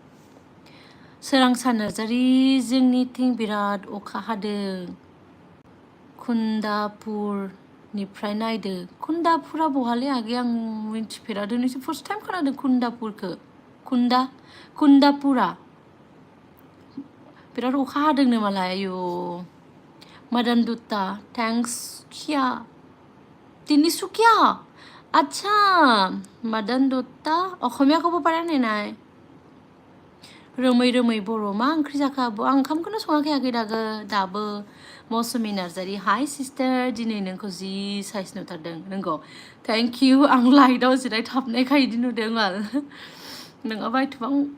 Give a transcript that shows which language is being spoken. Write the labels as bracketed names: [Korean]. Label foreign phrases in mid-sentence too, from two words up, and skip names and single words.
[Bodo] सोरांसा नार्जारि जोंनिथिं बिराद अखा हादों कुन्दापुर निफ्राय नायदो कुन्दापुरा बहाले आगे आं मिन्थिफेरा दिनैसो [English] first time [Bodo] खोनादों कुन्दापुरखौ कुन्दापुरा बिराद अखा हादोंनो मालाय आयु मदन दुत्ता थैंक्स किया तिनिसुकिया अच्छा मदन दुत्ता अखमियाखौबो पारा नायनाय रोमै रोमै बर' मा ओंख्रि जाखो आब' आं ओंखामखौनो सङाखै दाबो मौसुमि नार्जारि हाय सिस्टार दिनै नोंखौ जि साइज नुथारदों नंगौ [English] thank you [Bodo] आं लाइटआव जिरायथाबनायखाय बिदि नुदों आरो नङाबा एथबां